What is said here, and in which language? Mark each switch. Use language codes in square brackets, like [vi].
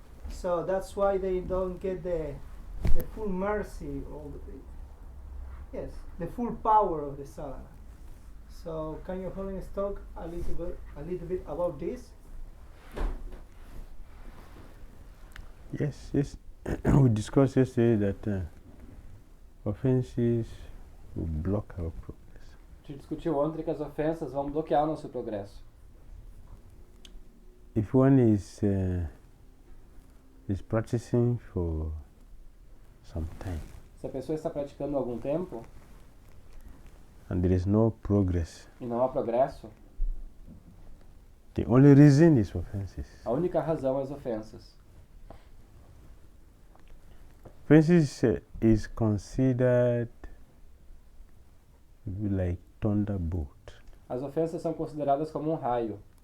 [en] So that's why they don't get the full mercy or the full power of the sadhana. So can Your Holiness talk a little bit about this? Yes. We discussed yesterday that offenses will block our progress. [pt] A gente discutiu ontem que as ofensas vão bloquear o nosso progresso. [en] If one is practicing for some time [pt] Se a pessoa está praticando há algum tempo [en] and there is no progress, [pt] e não há progresso, [en] the only reason is offenses. [pt] a única razão é as ofensas. [en] Offenses is considered like thunderbolt. [pt] As ofensas são consideradas como um raio.